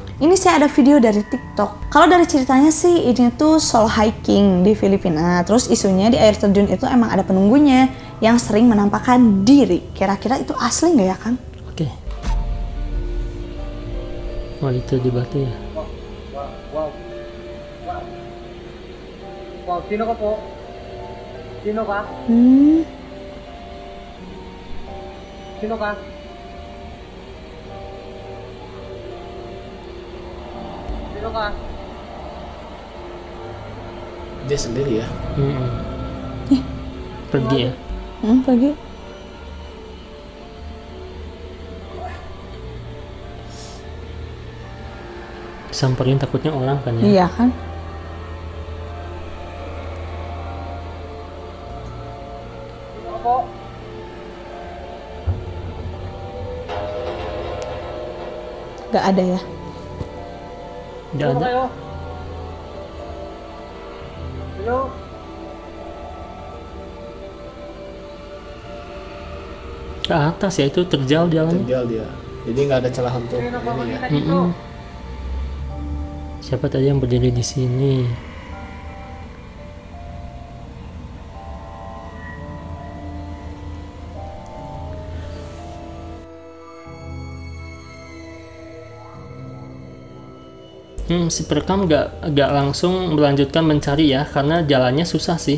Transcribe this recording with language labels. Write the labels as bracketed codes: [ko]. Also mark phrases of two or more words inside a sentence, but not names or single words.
[id] Ini saya ada video dari TikTok. Kalau dari ceritanya sih ini tuh soul hiking di Filipina. Terus isunya di air terjun itu emang ada penunggunya yang sering menampakkan diri. Kira-kira itu asli nggak ya Kang? Oke. Oh itu di batu ya. [tl] Wow, sino ka po? Sino ka? Sino ka? Sino ka? [id] Dia sendiri ya. Pergi ya. Pergi. Samperin takutnya orang kan ya. Iya kan? [tl] Sino ka po? [id] Gak ada ya. Nggak [tl] Sino [id] ada. [tl] kayo? Hello? [id] Ke atas ya, itu terjal jalannya. Terjal dia. Jadi nggak ada celah untuk [tl] Sino pa [id] ini ya. [tl] makita dito? [id] Siapa tadi yang berdiri di sini? Si perekam nggak langsung melanjutkan mencari ya, karena jalannya susah sih.